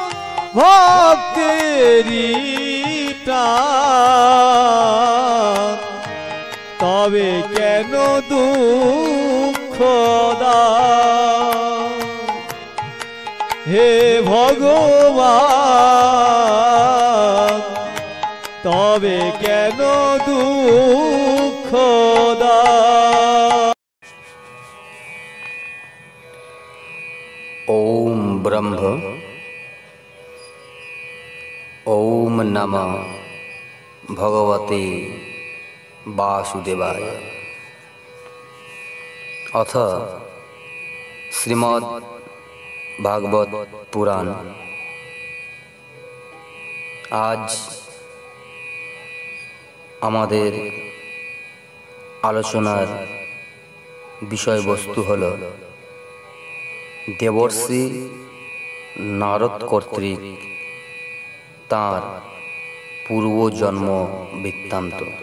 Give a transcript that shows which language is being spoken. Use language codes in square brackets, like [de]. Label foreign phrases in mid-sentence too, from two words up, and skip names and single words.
[bn] ভক্তেরি প্রাণ তবে কেন দুঃখ দাও হে ভগবান তবে কেন দুঃখ দাও [sa] ओम ब्रह्म ओम नमः भगवते वासुदेवाय अथ श्रीमद् भागवत पुराण [bn] আজ আমাদের আলোচনার বিষয়বস্তু হলো দেবর্ষি নারদ কর্তৃক তার পূর্ব জন্ম বৃত্তান্ত।